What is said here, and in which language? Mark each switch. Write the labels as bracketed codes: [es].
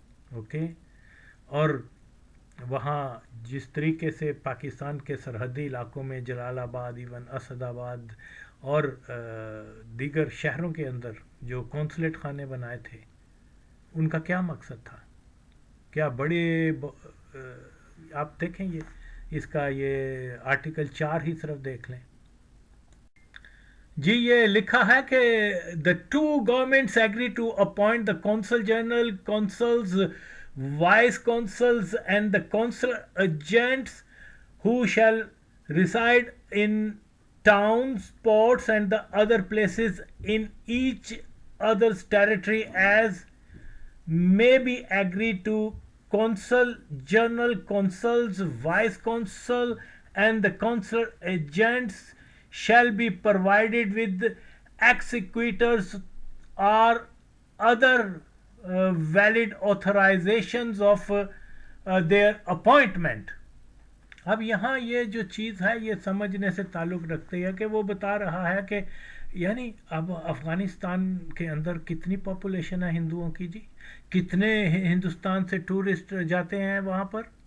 [ur] Okay, اور وہاں جس طریقے سے پاکستان کے سرحدی علاقوں میں جلال آباد، ایون اسد آباد اور دیگر شہروں کے اندر جو کونسلیٹ خانے بنائے تھے، ان کا کیا مقصد تھا؟ کیا بڑے آپ دیکھیں اس کا یہ آرٹیکل 4 ہی صرف دیکھ لیں جی. یہ لکھا ہے کہ [en] the two governments agree to appoint the consul general, consuls, vice consuls and the consul agents who shall reside in towns, ports and the other places in each other's territory as may be agreed to. Consul general, consuls, vice consul and the consular agents shall be provided with exequaturs or other valid authorizations of their appointment. [ur] اب یہاں یہ جو چیز ہے یہ سمجھنے سے تعلق رکھتے ہیں کہ وہ بتا رہا ہے کہ یعنی اب افغانستان کے اندر کتنی پاپولیشن ہے ہندوؤں کی جی، کتنے ہندوستان سے ٹورسٹ جاتے ہیں وہاں پر،